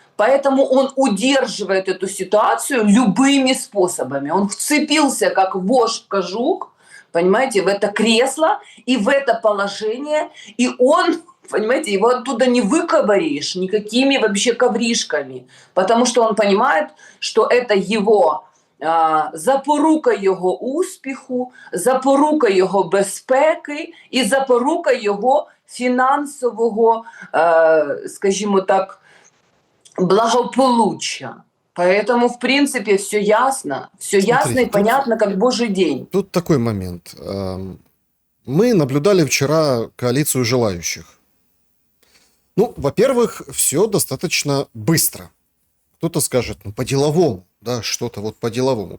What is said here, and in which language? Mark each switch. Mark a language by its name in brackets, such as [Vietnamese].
[Russian] Поэтому он удерживает эту ситуацию любыми способами. Он вцепился, как вошь в кожух, понимаете, в это кресло и в это положение. И он, понимаете, его оттуда не выковыришь никакими вообще ковришками. [Ukrainian] Потому что он понимает, что это его запорука його успіху, запорука його безпеки і запорука його фінансового, скажімо так, благополуччя. [Russian] Поэтому, в принципе, все ясно. Все ясно Смотрите, и понятно, как божий день. тут такой момент. Мы наблюдали вчера коалицию желающих. Ну, во-первых, все достаточно быстро. Кто-то скажет, ну, по-деловому, да, что-то вот по-деловому.